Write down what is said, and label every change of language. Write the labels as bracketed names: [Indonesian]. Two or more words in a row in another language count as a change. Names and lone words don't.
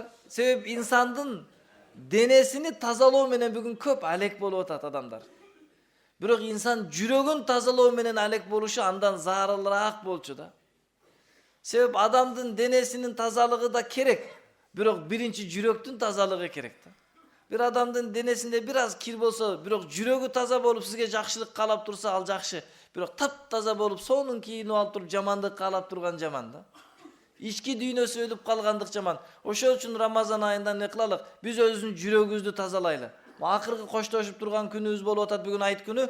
[Kyrgyz] Себеби инсандын денесини тазалоо менен бүгүн көп алек болуп атат адамдар. Бирок инсан жүрөгүн тазалоо менен алек болушу андан зарылыраак болчу да. Себеп адамдын денесинин тазалыгы да керек, бирок биринчи жүрөктүн тазалыгы керек да. Bir adamdın denesinde biraz kir bolsa, bирок жүрөгү таза болуп сизге жакшылык каалап турса, ал жакшы. Бирок таптаза болуп, сонун кийинип алып туруп жамандык каалап турган жаман да. Ички дүйнөсү өлүп калгандык жаман. Ошол үчүн Рамазан айында эмне кылалык? Биз өзүбүздүн жүрөгүбүздү тазалайлы. Акыркы коштошуп турган күнүбүз болуп атат бүгүн айт күнү.